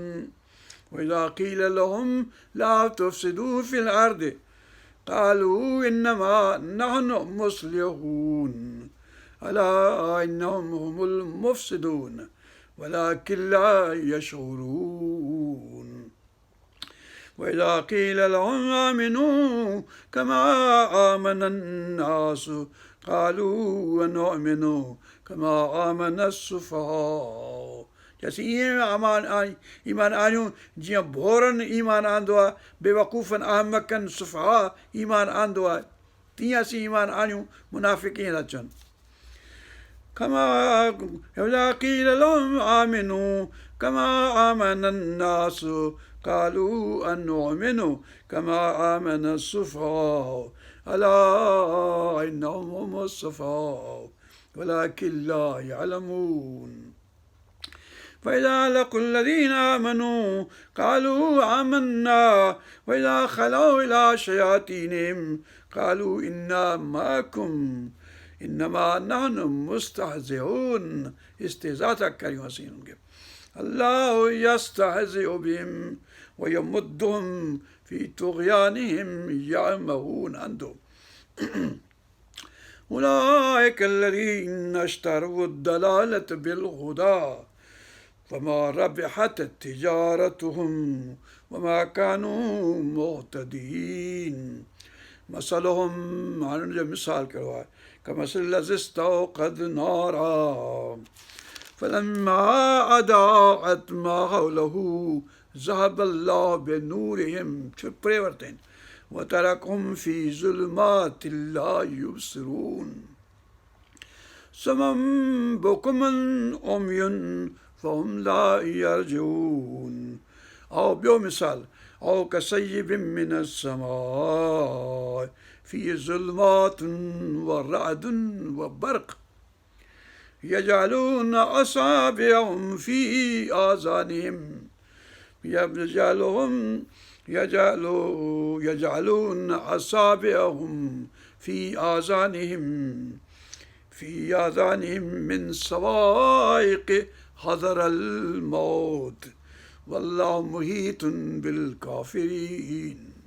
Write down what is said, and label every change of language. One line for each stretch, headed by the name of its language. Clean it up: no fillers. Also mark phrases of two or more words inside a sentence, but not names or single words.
Arabic: وإذا قيل لهم لا تفسدوا في الأرض قالوا إنما نحن مصلحون ألا إنهم هم المفسدون ولكن لا يشعرون. وإذا قيل لهم آمنوا كما آمن الناس قالوا ونؤمن كما آمن السفهاء.
Sindhi: जैसे ईअं ईमान आणियूं जीअं भोरनि ईमान आंदो आहे, बेवकूफ़नि अहमकनि सुफ़हा ईमान आंदो आहे, तीअं असीं ईमान आणियूं. मुनाफ़िक़ ईअं था चवनि.
Arabic: كما إذا قيل لهم آمنوا كما آمن الناس قالوا أنؤمن كما آمن السفهاء ألا إنهم هم السفهاء ولكن لا يعلمون. فإذا لقوا الذين آمنوا قالوا آمنا وإذا خلوا إلى شياطينهم قالوا إنا معكم إنما نحن مستهزئون.
Sindhi: استهزاء था करियूं असीं हुननि खे.
Arabic: الله يستهزئ بهم ويمدهم في طغيانهم يعمهون عنده. أولئك الذين اشتروا الضلالة بالهدى فما ربحت تجارتهم وما كانوا مهتدين. مثلهم
Sindhi: हाणे हुनजो मिसाल कहिड़ो आहे.
Arabic: كمثل الذي استوقد نارا فلما أضاءت ما حوله ذهب الله بنورهم وتركهم في ظلمات لا يبصرون صم بكم عمي فهم لا يرجعون. أو
Sindhi: ॿियो मिसाल
Arabic: أو كصيب من السماء في ظلمات ورعد وبرق يجعلون أصابعهم في آذانهم يجعلون أصابعهم في آذانهم من صواعق حذر الموت والله محيط بالكافرين.